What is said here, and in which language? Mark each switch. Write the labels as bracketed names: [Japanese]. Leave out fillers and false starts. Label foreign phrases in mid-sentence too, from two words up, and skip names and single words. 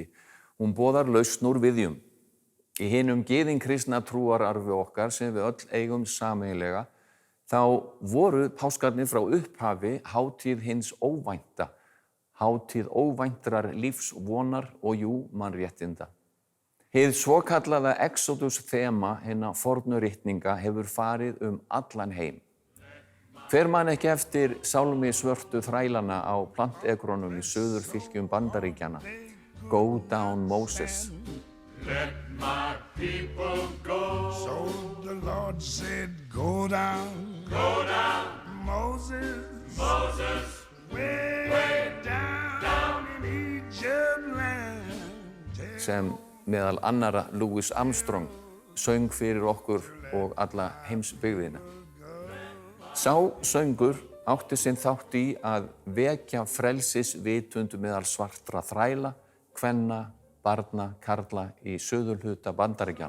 [Icelandic] Hún boðar lausn úr viðjum. Í hinum gyðingkristna trúararfi okkar sem við öll eigum sameiginlega þá voru páskarnir frá upphafi hátíð hins óvænta, hátíð óvæntrar lífsvonar og jú mannréttinda. Hið svokallaða Exodus þema hinna fornu ritninga hefur farið allan heim. Hver man ekki eftir sálmi svörtu þrælana á plantekronum í suðurfylkjum Bandaríkjanna? [English] Go down Moses. Let my people go. So the Lord said, go down, Moses, way down in Egypt land. [Icelandic] Sem meðal annara Louis Armstrong söng fyrir okkur og alla heimsbyggðina. Sá söngur átti sinn þátt í að vekja frelsisvitund meðal svartra þræla, kvenna, barna, karla í suðurhluta Bandaríkjanna.